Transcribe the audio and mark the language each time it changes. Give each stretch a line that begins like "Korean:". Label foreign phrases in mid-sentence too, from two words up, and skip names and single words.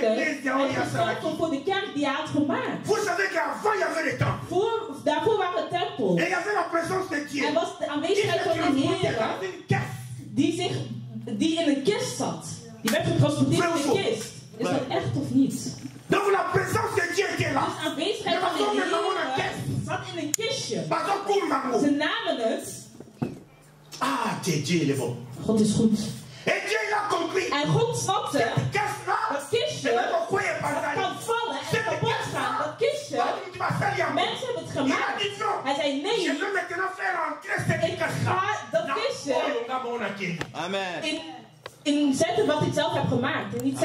Dutch: Hij is gestorven voor de kerk die hij had gemaakt. Daarvoor waren er tempels. Er was de aanwezigheid van de Heer die in een kist zat. Die werd getransporteerd in een kist. Is dat echt of niet?
French: Donc la présence de Dieu était là.
Dutch: Dus aanwezigheid van de Heer zat in een kistje. Ze namen het.
French: Dieu il est bon.
Dutch: God is goed.
French: Et Dieu il a compris.
Dutch: En God snapte dat kistje kan vallen en kapot gaan. Dat kistje, mensen hebben het gemaakt. Hij zei nee, ik ga dat kistje in zetten wat ik zelf heb gemaakt.